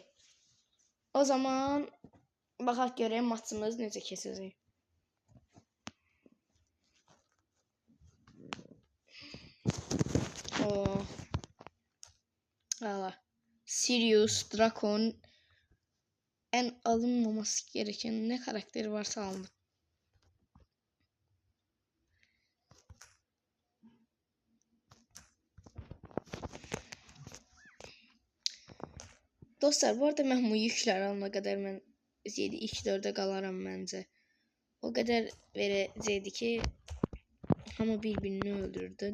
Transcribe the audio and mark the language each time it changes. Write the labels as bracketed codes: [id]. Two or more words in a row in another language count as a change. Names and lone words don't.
[az] O zaman bakaq göreyim maçımız necə keçəcək. [tr] Sirius, Drakon, en alınmaması gereken ne karakteri varsa alınır. [az] Dostlar, bu arada mən bu yüklər alana qədər mən 2-4'e qalaram məncə. O qədər verəcəkdi ki, hamı bir-birini öldürdü.